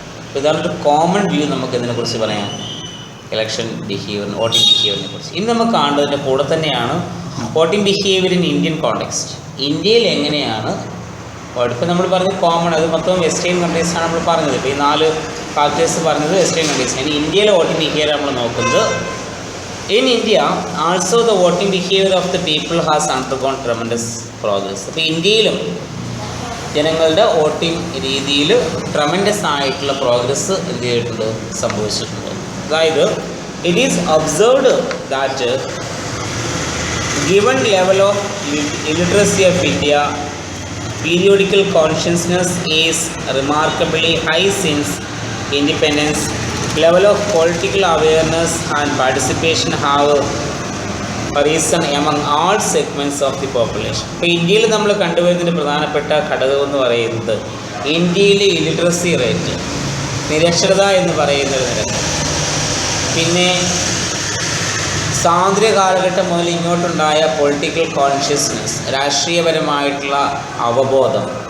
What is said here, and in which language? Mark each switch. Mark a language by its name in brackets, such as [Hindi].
[Malayalam] അപ്പോൾ ഇതാണ് ഒരു കോമൺ വ്യൂ നമുക്ക് ഇതിനെക്കുറിച്ച് പറയാം, ഇലക്ഷൻ ബിഹേവിയറിന്, വോട്ടിംഗ് ബിഹേവിയറിനെ കുറിച്ച്. ഇന്ന് നമുക്ക് കാണേണ്ടതിൻ്റെ കൂടെ തന്നെയാണ് [English] Voting behaviour in Indian context. [Malayalam] ഇന്ത്യയിൽ എങ്ങനെയാണ് ഇപ്പോൾ നമ്മൾ പറഞ്ഞത് കോമൺ, അത് മൊത്തം വെസ്റ്റേൺ കൺട്രീസാണ് നമ്മൾ പറഞ്ഞത്. ഇപ്പോൾ ഈ 4 ഫാക്ടേഴ്സ് പറഞ്ഞത് വെസ്റ്റേൺ കൺട്രീസ്. ഇനി ഇന്ത്യയിലെ വോട്ടിംഗ് ബിഹേവിയർ നമ്മൾ നോക്കുന്നത് [English] In India, also the voting behavior of the people has undergone tremendous progress. [Malayalam] അപ്പോൾ ഇന്ത്യയിലും ജനങ്ങളുടെ വോട്ടിംഗ് രീതിയിൽ ട്രമൻഡസ് ആയിട്ടുള്ള പ്രോഗ്രസ് എന്ത് ചെയ്തിട്ടുണ്ട്, സംഭവിച്ചിട്ടുണ്ട്. [English] അതായത് it is observed that given level of illiteracy of India, periodical consciousness is remarkably high since independence. Level of political awareness and participation have risen among all segments of the population. [Malayalam] ഇപ്പോൾ ഇന്ത്യയിൽ നമ്മൾ കണ്ടുവരുന്നതിന് പ്രധാനപ്പെട്ട ഘടകം എന്ന് പറയുന്നത് ഇന്ത്യയിലെ ഇലിറ്ററസി rate, നിരക്ഷരത എന്ന് പറയുന്നത് നിരക്ക്. പിന്നെ സ്വാതന്ത്ര്യ കാലഘട്ടം മുതൽ ഇങ്ങോട്ടുണ്ടായ പൊളിറ്റിക്കൽ കോൺഷ്യസ്നെസ്, രാഷ്ട്രീയപരമായിട്ടുള്ള അവബോധം.